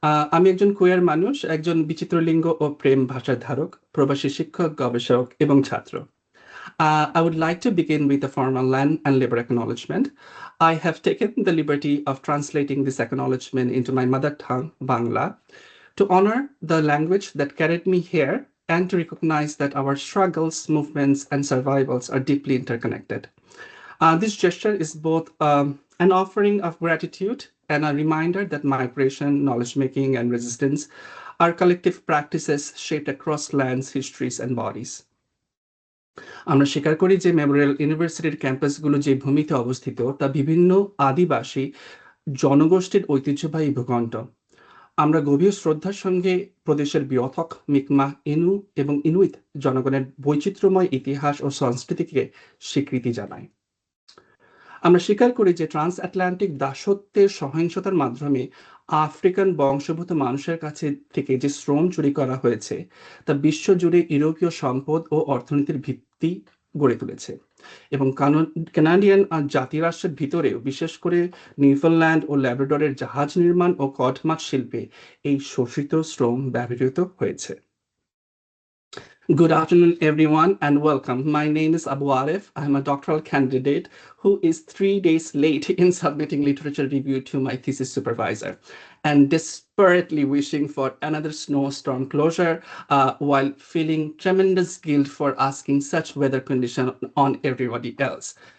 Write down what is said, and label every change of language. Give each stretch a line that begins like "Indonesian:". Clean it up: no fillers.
Bangla: আমি একজন কোয়ার মানুষ, একজন বিচিত্র লিঙ্গ ও প্রেম ভাষার ধারক, প্রবাসী শিক্ষক, গবেষক এবং ছাত্র।
English: I would like to begin with a formal land and labor acknowledgement. I have taken the liberty of translating this acknowledgement into my mother tongue, Bangla, to honor the language that carried me here and to recognize that our struggles, movements, and survivals are deeply interconnected. This gesture is both an offering of gratitude and a reminder that migration, knowledge making, and resistance are collective practices shaped across lands, histories, and bodies.
Bangla: আমরা স্বীকার করি যে Memorial ইউনিভার্সিটির ক্যাম্পাসগুলো যে ভূমিতে অবস্থিত তা বিভিন্ন আদিবাসী জনগোষ্ঠীর ঐতিহ্যবাহী ভূখণ্ড। আমরা গভীর শ্রদ্ধার সঙ্গে প্রদেশের বিয়থক, মিকমাহ, ইনু এবং ইনুইত জনগণের বৈচিত্র্যময় ইতিহাস ও সংস্কৃতিকে স্বীকৃতি জানাই। আমরা স্বীকার করি যে ট্রান্স আটলান্টিক দাসত্বের সহিংসতার মাধ্যমে আফ্রিকান বংশোদ্ভূত মানুষের কাছে থেকে যে শ্রম চুরি করা হয়েছে তা বিশ্বজুড়ে ইউরোপীয় সম্পদ ও অর্থনীতির ভিত্তি গড়ে তুলেছে এবং কানাডিয়ান জাতিরাষ্ট্রের ভিতরেও বিশেষ করে নিউফাউন্ডল্যান্ড ও ল্যাব্রাডরের জাহাজ নির্মাণ ও কট মাছ শিল্পে এই শোষিত শ্রম ব্যবহৃত হয়েছে।
English: Good afternoon, everyone, and welcome. My name is Abu Arif. I'm a doctoral candidate who is 3 days late in submitting literature review to my thesis supervisor and desperately wishing for another snowstorm closure while feeling tremendous guilt for asking such weather condition on everybody else.